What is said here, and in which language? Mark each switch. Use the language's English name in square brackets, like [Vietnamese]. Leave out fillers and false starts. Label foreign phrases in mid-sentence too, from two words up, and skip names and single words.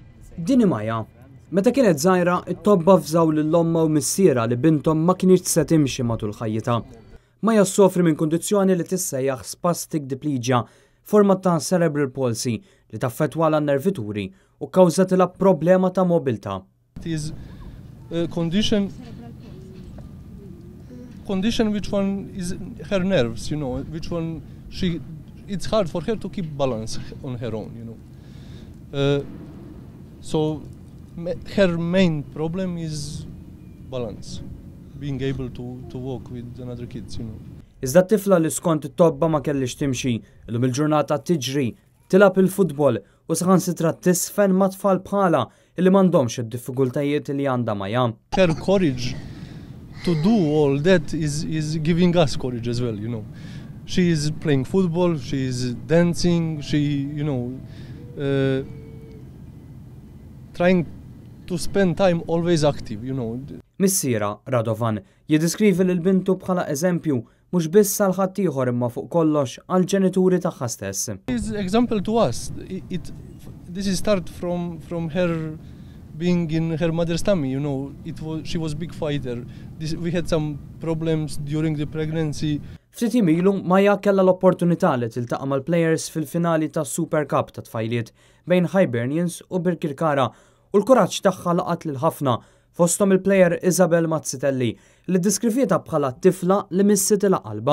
[Maltese] Din Maja, meta kienet żgħira it-tobba fżaw lill-omma u missiera li bintom ma kienx se timxi matul ħajjitha. Maja ssofri minn kundizzjoni li tissejjaħ [English] spastic diplegia, [Maltese] forma ta' [English] cerebral palsy [Maltese] li taffettwa l-nervituri u kkawżatilha problema ta' mobilità. [English] It is a condition which one is her nerves, which one it's hard for her to keep balance on her own, So her main problem is balance, being able to walk with another kids, [Maltese] Iżda t-tifla li skont it-tobba ma kellix timxi, illum il-ġurnata tiġri, tilab il-futbol u saħansitra tiżfen ma' tfal bħala illi m'għandhomx id-diffikultajiet li għandha Maja. [English] Her courage to do all that is giving us courage as well, She is playing football, she is dancing, she, trying to spend time always active, [Maltese] Missiera Radovan jiddiskrivi lil bintu bħala eżempju mhux biss għal ħadd ieħor imma fuq kollox għal ġenituri tagħha stess. [English] Is example to us. This is start from her being in her mother's tummy, she was big fighter. We had some problems during the pregnancy. [Maltese] Ftit ilu Maja kellha l-opportunità li tiltaqa' mal-plejers fil-finali tas Super Cup ta' tfajliet bejn Hibernians u Birkirkara u l-kuraġġ tagħha laqat lil ħafna fosthom il-plejer Isabel Mazzitelli li ddiskrivita bħala tifla li missitila qalba.